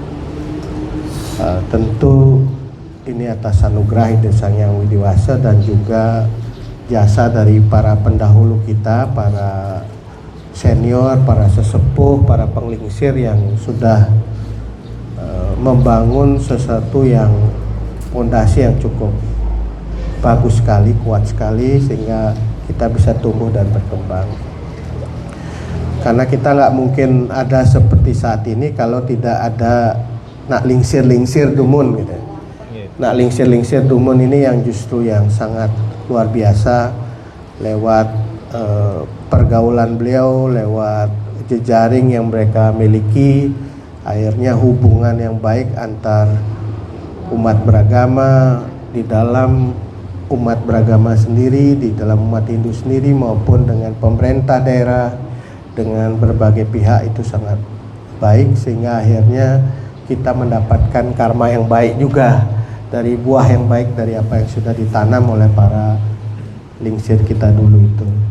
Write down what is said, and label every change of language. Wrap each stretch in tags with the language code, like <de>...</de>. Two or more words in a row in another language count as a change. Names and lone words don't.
<id>Tentu ini atas anugerah Ide Sang Hyang Widiwasa dan juga jasa dari para pendahulu kita, para senior, para sesepuh, para penglingsir yang sudah membangun sesuatu yang fondasi yang cukup bagus sekali, kuat sekali sehingga kita bisa tumbuh dan berkembang. Karena kita nggak mungkin ada seperti saat ini kalau tidak ada</id> <ban>nak lingsir dumun</ban> <id>gitu.</id> <ban>Nak lingsir dumun</ban> <id>ini yang justru yang sangat luar biasa lewat pergaulan beliau, lewat jejaring yang mereka miliki, akhirnya hubungan yang baik antar umat beragama di dalam umat beragama sendiri, di dalam umat Hindu sendiri maupun dengan pemerintah daerah, dengan berbagai pihak itu sangat baik, sehingga akhirnya kita mendapatkan karma yang baik juga dari buah yang baik dari apa yang sudah ditanam oleh para lingsir kita dulu itu.</id>